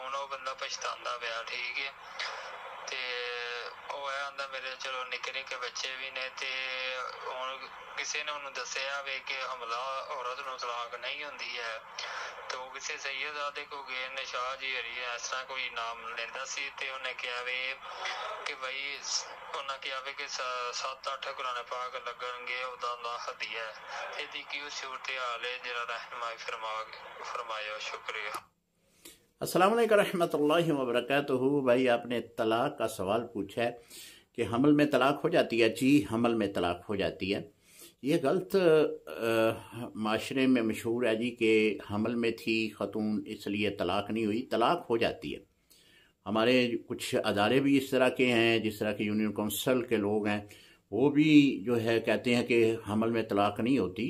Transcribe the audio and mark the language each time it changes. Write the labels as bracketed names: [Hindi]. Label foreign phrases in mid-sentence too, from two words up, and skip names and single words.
[Punjabi] ਹੁਣ ਉਹ ਬੰਦਾ ਪਛਤਾਉਂਦਾ ਪਿਆ ਠੀਕ ਹੈ ਤੇ ਉਹ ਇਹ ਆਂਦਾ ਮੇਰੇ ਚਲੋ ਨਿੱਕੇ ਨਿੱਕੇ ਬੱਚੇ ਵੀ ਨੇ ਤੇ ਹੁਣ ਕਿਸੇ ਨੇ ਉਹਨੂੰ ਦੱਸਿਆ ਵੇ ਕਿ ਹਮਲਾ ਔਰਤ ਨੂੰ ਤਲਾਕ ਨਹੀਂ ਹੁੰਦੀ ਹੈ ਤੇ ਉਹ ਕਿਸੇ ਸੈਯਦਾਦੇ ਕੋ ਗਏ ਨੇ ਸ਼ਾਹ ਜੀ ਹਰੀ ਇਸ ਤਰ੍ਹਾਂ ਕੋਈ ਨਾਮ ਲੈਂਦਾ ਸੀ ਤੇ ਉਹਨੇ ਕਿਹਾ ਵੇ ਕਿ ਬਈ ਉਹਨਾਂ ਕਿਹਾ ਵੇ ਕਿ 7-8 ਕੁਰਾਨ ਪਾਕ ਲੱਗਣਗੇ ਉਹਦਾ ਅੱਲਾਹ ਹਦੀਆ ਹੈ। ਇਹਦੀ ਕੀ ਸੂਰਤ ਹਾਲ ਹੈ ਜਰਾ ਰਹਿਨਮਾਈ फरमाया। शुक्रिया। [Arabic] السلام عليكم ورحمة الله وبركاته. [Urdu] بھائی آپ نے طلاق کا سوال پوچھا ہے کہ حمل میں طلاق ہو جاتی ہے. جی حمل میں طلاق ہو جاتی ہے۔ یہ غلط معاشرے میں مشہور ہے جی کہ حمل میں تھی خاتون اس لیے طلاق نہیں ہوئی. طلاق ہو جاتی ہے. ہمارے کچھ ادارے بھی اس طرح کے ہیں، جس طرح کے یونین کونسل کے لوگ ہیں وہ بھی جو ہے کہتے ہیں کہ حمل میں طلاق نہیں ہوتی.